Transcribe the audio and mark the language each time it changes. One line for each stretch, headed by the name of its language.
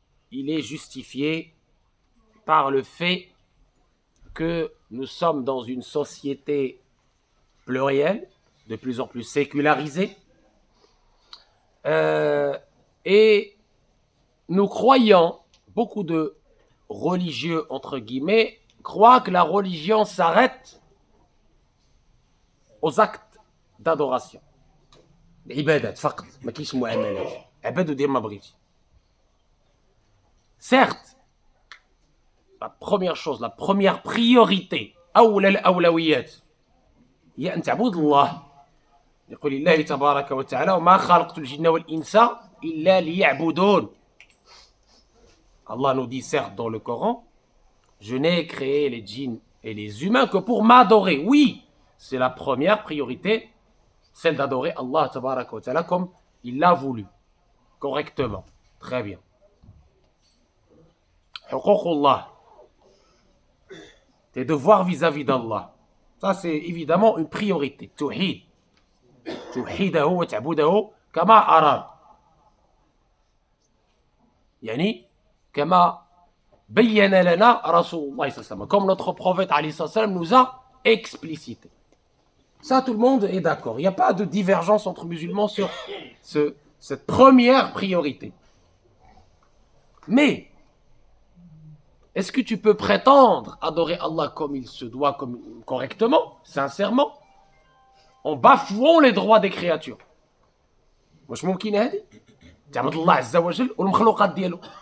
French: il est justifié par le fait que nous sommes dans une société plurielle, de plus en plus sécularisée, et nous croyons, beaucoup de religieux, entre guillemets, croient que la religion s'arrête aux actes d'adoration.
Arabic: L'ibadat, faqat, ma kayش mu'amalat. Abad dir ma bghiti.
French: Certes, la première chose, la première priorité,
Arabic: أولى الأولويات هي أن تعبد الله. يقول الله تبارك وتعالى: وما خلقت الجن والإنس إلا ليعبدون.
French: Allah nous dit certes dans le Coran: je n'ai créé les djinns et les humains que pour m'adorer. Oui, c'est la première priorité, celle d'adorer Allah tabaraka wa ta'ala comme il l'a voulu, correctement. Très bien. Huququllah, tes devoirs vis-à-vis d'Allah. Ça, c'est évidemment une priorité.
Arabic: Tawhid. توحيده وتعبده كما أراد يعني كما بين لنا رسول الله صلى الله عليه وسلم
French: comme notre prophète
Arabic: عليه الصلاة والسلام
French: nous a explicité. Ça, tout le monde est d'accord. Il n'y a pas de divergence entre musulmans sur cette première priorité. Mais, est-ce que tu peux prétendre adorer Allah comme il se doit, correctement, sincèrement, en bafouant les droits des créatures?
Arabic: واش ممكن هذه؟ تعبد الله عز وجل والمخلوقات ديالو.